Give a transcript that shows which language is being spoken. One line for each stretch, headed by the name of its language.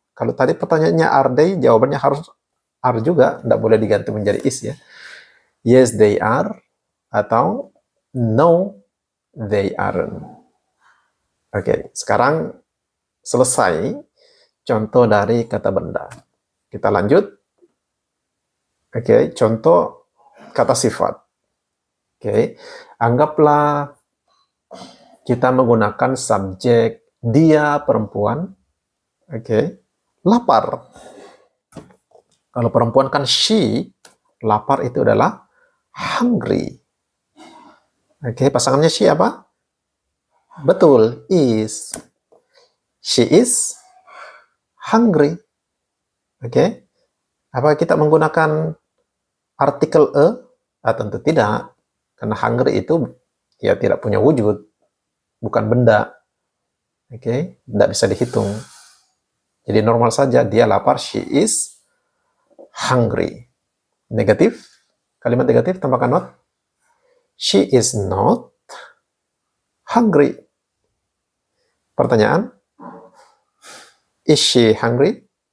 Indonesian: Kalau tadi pertanyaannya are they, jawabannya harus are juga, tidak boleh diganti menjadi is ya.
English: Yes they are, atau no they aren't.
Indonesian: Oke, sekarang selesai contoh dari kata benda. Kita lanjut. Oke, contoh kata sifat. Oke, anggaplah kita menggunakan subjek dia perempuan. Oke, lapar. Kalau perempuan kan she, lapar itu adalah hungry. Oke, pasangannya she apa? Betul, is.
English: She is hungry.
Indonesian: Oke, apa kita menggunakan artikel a? Tentu tidak, karena hungry itu ya tidak punya wujud, bukan benda. Oke, tidak bisa dihitung. Jadi normal saja, dia lapar,
English: she is hungry.
Indonesian: Negatif, kalimat negatif tambahkan not.
English: She is not hungry. Pertanyaan, is she hungry?